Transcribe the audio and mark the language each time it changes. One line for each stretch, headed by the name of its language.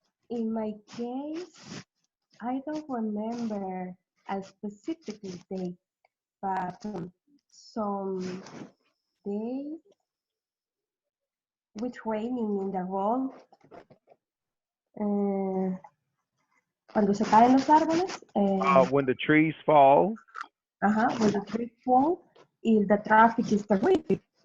English: In my case, I don't remember a specific date, but some days with raining in the road.
Spanish: Cuando se caen los árboles.
English: When the trees fall. When the trees fall, the traffic is terrific.